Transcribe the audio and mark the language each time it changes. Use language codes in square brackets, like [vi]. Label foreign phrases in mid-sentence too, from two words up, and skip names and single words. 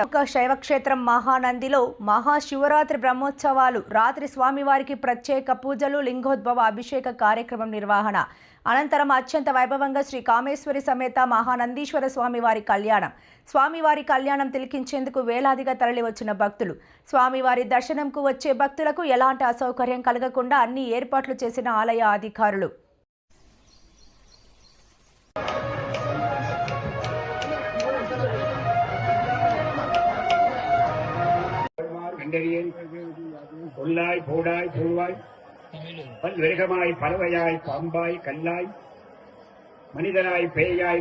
[te] శైవక్షేత్రం మహానందిలో మహాశివరాత్రి బ్రహ్మోత్సవాలు రాత్రి స్వామివారికి ప్రత్యేక పూజలు, లింగోద్భవ అభిషేక కార్యక్రమం నిర్వహణ అనంతరం అత్యంత వైభవంగా శ్రీ కామేశ్వరి సమేత మహానందీశ్వర స్వామివారి కళ్యాణం. స్వామివారి కళ్యాణం తిలకించేందుకు వేలాదిగా తరలివచ్చిన భక్తులు. స్వామివారి దర్శనంకు వచ్చే భక్తులకు ఎలాంటి అసౌకర్యం కలగకుండా అన్ని ఏర్పాట్లు చేసిన ఆలయ అధికారులు. [ta] கொல்லாய் போடாய் பூவாய் பல்விரகமாய் பறவையாய் பாம்பாய் கல்லாய் மனிதனாய் பேயாய்